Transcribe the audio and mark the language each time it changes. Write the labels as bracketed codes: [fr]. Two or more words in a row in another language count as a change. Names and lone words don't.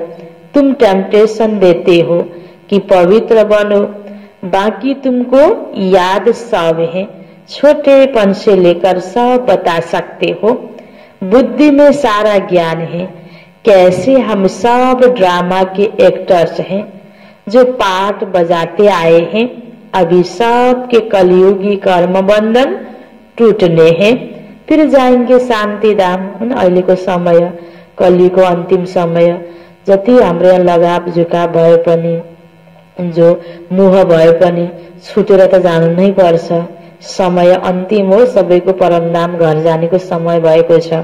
[hi] तुम टेम्पटेशन देते हो कि पवित्र बनो, बाकी तुमको याद सब है, छोटेपन से लेकर सब बता सकते हो। बुद्धि में सारा ज्ञान है। कैसे हम सब ड्रामा के एक्टर्स हैं जो पार्ट बजाते आए हैं। अभी सब के कलियुगी कर्म बंधन टूटने हैं, फिर जाएंगे शान्ति धाम। [ne] अहिलेको समय कलिको अंतिम समय, जति हाम्रो लगाव झुकाव भए पनि, जो मोह भए पनि छुटेर त जानु नै पर्छ। समय अन्तिम हो, सबैको परमधाम घर जानेको समय भएको छ।